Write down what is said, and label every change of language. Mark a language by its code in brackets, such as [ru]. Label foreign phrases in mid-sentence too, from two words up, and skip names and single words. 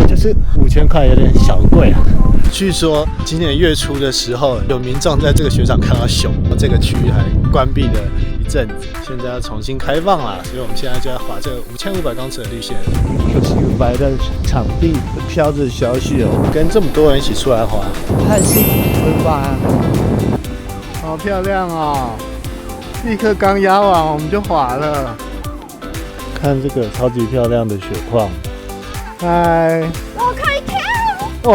[zh] 就是5000塊有點小貴啊。據說今年月初的時候，有民眾在這個雪場看到熊，這個區域還關閉了一陣子，現在要重新開放了，所以我們現在就要滑這個5500公尺的綠線。5500的場地飄着小雪，跟這麼多人一起出來滑，太幸福了吧！好漂亮哦！立刻剛壓完，我們就滑了。看這個超級漂亮的雪況，嗨！我可以跳！